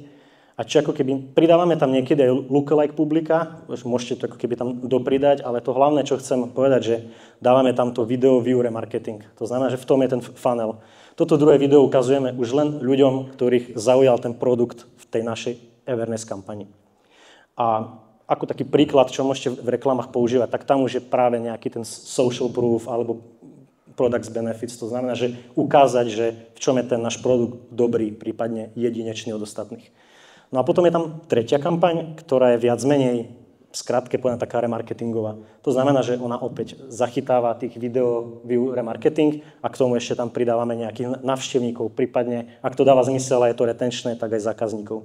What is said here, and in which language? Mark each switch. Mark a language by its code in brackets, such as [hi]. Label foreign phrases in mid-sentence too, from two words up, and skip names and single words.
[sk] A či ako keby pridávame tam niekedy aj lookalike publika, môžete to ako keby tam dopridať, ale to hlavné, čo chcem povedať, že dávame tam to [en] video view remarketing. [sk] To znamená, že v tom je ten funnel. Toto druhé video ukazujeme už len ľuďom, ktorých zaujal ten produkt v tej našej awareness kampani. A ako taký príklad, čo môžete v reklamách používať, tak tam už je práve nejaký ten [en] social proof [sk] alebo [en] products benefits. [sk] To znamená, že ukázať, že v čom je ten náš produkt dobrý, prípadne jedinečný od ostatných. No a potom je tam tretia kampaň, ktorá je viac menej skrátke povedaná taká remarketingová. To znamená, že ona opäť zachytáva tých [en] video view remarketing [sk] a k tomu ešte tam pridávame nejakých návštevníkov, prípadne, ak to dáva zmysel a je to retenčné, tak aj zákazníkov.